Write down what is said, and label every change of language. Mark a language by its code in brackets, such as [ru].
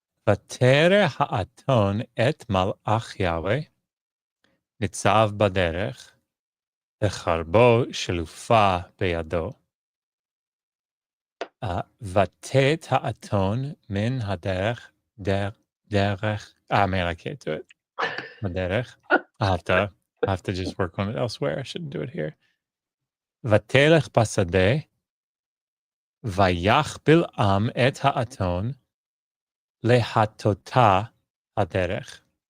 [he] ותרא האתון את מלאך יהוה, ניצב בדרך, וחרבו שלופה בידו. ותט האתון מן הדרך, [en] man, I can't do it. [he] בדרך. [en] I have to just work on it elsewhere. I shouldn't do it here. [he] ותלך בשדה, ויח בלעם את האתון, להטותה הדרך.